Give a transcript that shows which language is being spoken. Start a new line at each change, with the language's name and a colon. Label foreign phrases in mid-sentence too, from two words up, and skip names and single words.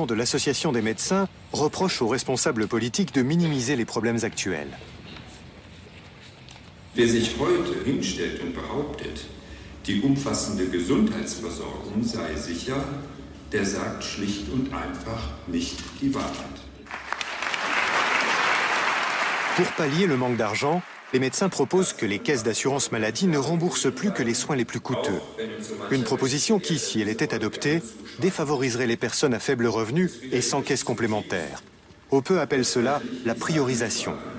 French: de l'Association des médecins, reproche aux responsables politiques de minimiser les problèmes actuels.
German: Wer sich heute hinstellt und behauptet, die umfassende Gesundheitsversorgung sei sicher, der sagt schlicht und einfach nicht die Wahrheit.
French: Pour pallier le manque d'argent, les médecins proposent que les caisses d'assurance maladie ne remboursent plus que les soins les plus coûteux. Une proposition qui, si elle était adoptée, défavoriserait les personnes à faible revenu et sans caisse complémentaire. Hoppe appelle cela la priorisation.